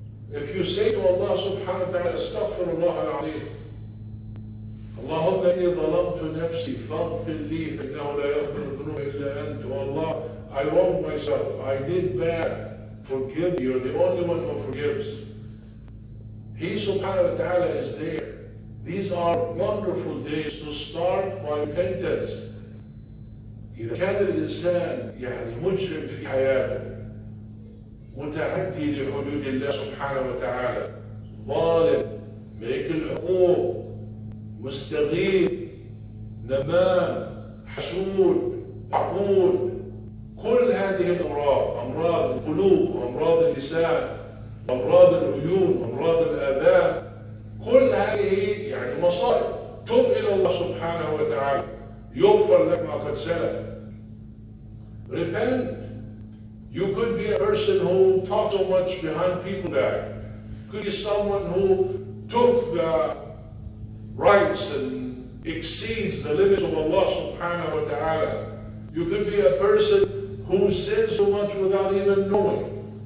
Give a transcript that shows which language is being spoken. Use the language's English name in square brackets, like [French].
[English] If you say to [Arabic] Allah subhanahu wa ta'ala, astaghfirullah al-azim, Allahumma inni zalamtu nafsi faghfir li فإنه لا يغفر الذنوب إلا أنت. [English] Oh Allah, I wronged myself, I did bad, forgive me, you're the only one who forgives. He subhanahu wa ta'ala is there. These are wonderful days to start by repentance. [Arabic] إذا كان الإنسان يعني مجرم في حياته، متعدي لحدود الله سبحانه وتعالى، ظالم، ماكل حقوق، مستغيث، نمام، حسود، عقود، كل هذه الأمراض، أمراض القلوب وأمراض اللسان وأمراض العيون وأمراض الآذان، كل هذه يعني مصائب. تب إلى الله سبحانه وتعالى يغفر لك ما قد سلف. [English] Repent. You could be a person who talks so much behind people's back. Could be someone who took the rights and exceeds the limits of Allah subhanahu wa ta'ala. You could be a person who sins so much without even knowing.